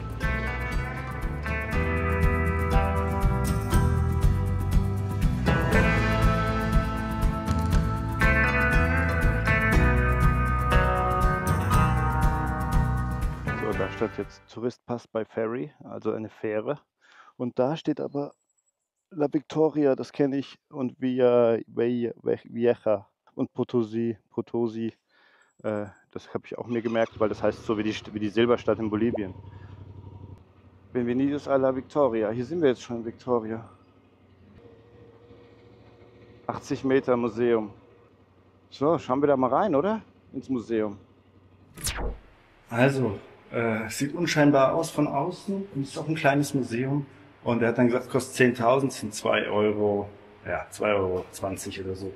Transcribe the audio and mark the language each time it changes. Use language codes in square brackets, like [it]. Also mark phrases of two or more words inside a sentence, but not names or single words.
[de] So, da steht jetzt Touristpass bei Ferry, also eine Fähre. Und da steht aber La Victoria, das kenne ich, und Vieja und Potosi. Das habe ich auch mir gemerkt, weil das heißt so wie die Silberstadt in Bolivien. [es] Bienvenidos a la Victoria. [de] Hier sind wir jetzt schon in Victoria. 80 Meter Museum. So, schauen wir da mal rein, oder? Ins Museum. Also, sieht unscheinbar aus von außen. Und ist auch ein kleines Museum. Und er hat dann gesagt, kostet 10.000, sind 2 Euro, ja, 2,20 € oder so.